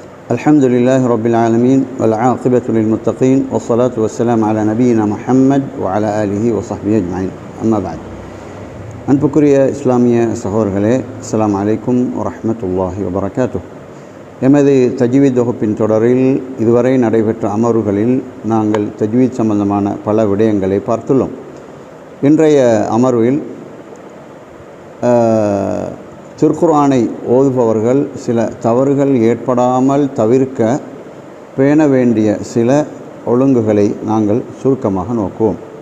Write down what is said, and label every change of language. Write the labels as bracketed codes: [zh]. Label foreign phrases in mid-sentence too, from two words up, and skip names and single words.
[ar] الحمد لله رب العالمين والعاقبة للمتقين والصلاة والسلام على نبينا محمد وعلى آله وصحبه أجمعين. أما بعد. [ta] அன்புக்குரிய இஸ்லாமிய சகோதரர்களே, [ar] السلام عليكم ورحمة الله وبركاته. [ta] எமது தஜ்வீத் வகுப்பின் தொடரில் இதுவரை நடைபெற்ற அமர்வுகளில் நாங்கள் தஜ்வீத் சம்பந்தமான பல விடயங்களை பார்த்துள்ளோம். இன்றைய அமர்வில் திருக்குர்ஆனை ஓதுபவர்கள் சில தவறுகள் ஏற்படாமல் தவிர்க்க பேண வேண்டிய சில ஒழுங்குகளை நாங்கள் சுருக்கமாக நோக்குவோம்.